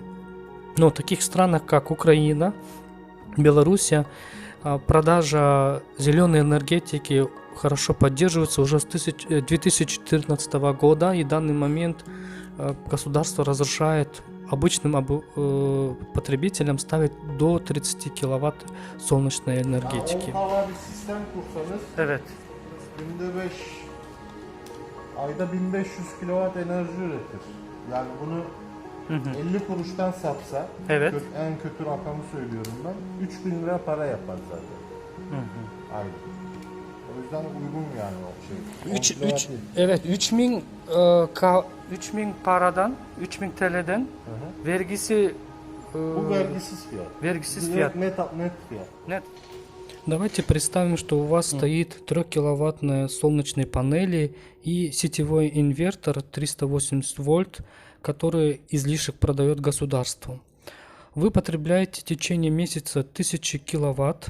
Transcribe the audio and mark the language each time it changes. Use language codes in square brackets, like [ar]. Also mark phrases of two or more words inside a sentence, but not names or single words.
[ru] Но в таких странах, как Украина, Белоруссия, продажа зеленой энергетики хорошо поддерживается уже с 2014 года, и в данный момент государство разрешает обычным потребителям ставить до 30 киловатт солнечной энергетики. [tr] Evet. Günde 5, ayda 1500 kilowatt enerji üretir. Yani bunu 50 kuruştan satsa, Evet. en kötü rakamı söylüyorum ben, 3000 lira para yapar zaten. Ayda. O yüzden uygun yani o şey. 3000 paradan, 3000 TL'den vergisi Bu vergisiz fiyat. vergisiz Direkt fiyat. net fiyat. [ru] Нет. Давайте представим, что у вас стоит 3-киловаттные солнечные панели и сетевой инвертор 380 вольт, который излишек продает государству. Вы потребляете в течение месяца 1000 киловатт.